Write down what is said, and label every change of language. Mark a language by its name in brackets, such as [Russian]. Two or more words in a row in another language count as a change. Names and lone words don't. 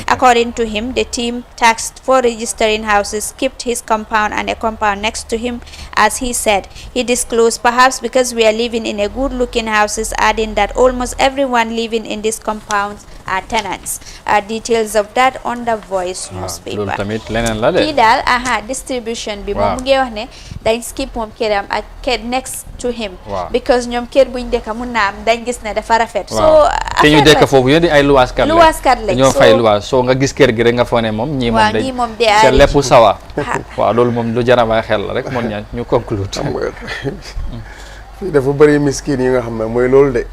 [English] According to him, the team tasked for registering houses skipped his compound and a compound next to him, as he said. He disclosed, "Perhaps because we are living in a good-looking houses," adding that almost everyone living in these compounds are tenants. Details of that on The Voice newspaper. [Wolof] Kii daal distribution bi moom mu ngi wax ne dañ skip moom këram ak kër [English] next to him. [Wolof] Because ñoom kër buñ dëkk mun naa am dañ gis ne dafa rafet. So te ñu dëkk foofu yéen di ay luwaaskat lañ ñoo fay luwaas so nga gis kër gi rek nga foog ne moom ñii moom de c'est lépp sawa waaw loolu moom lu jar a bàyyi xel la rek moom ñaan ñu conclude. fii dafa bëri miskin yi nga xam ne mooy loolu de.